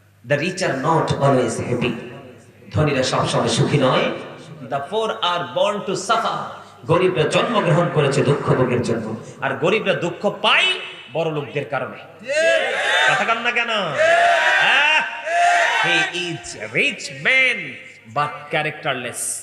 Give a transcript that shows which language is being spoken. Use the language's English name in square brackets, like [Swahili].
[English] The rich are not always happy. [Bangla] ধনীরা সবসময় সুখী নয়। [English] The poor are born to suffer. [Bangla] গরিবরা জন্মগ্রহণ করেছে দুঃখ ভোগের জন্য, আর গরিবরা দুঃখ পায় বড় লোকদের কারণে। কথা কান না কেন? [English] He is a rich man but characterless.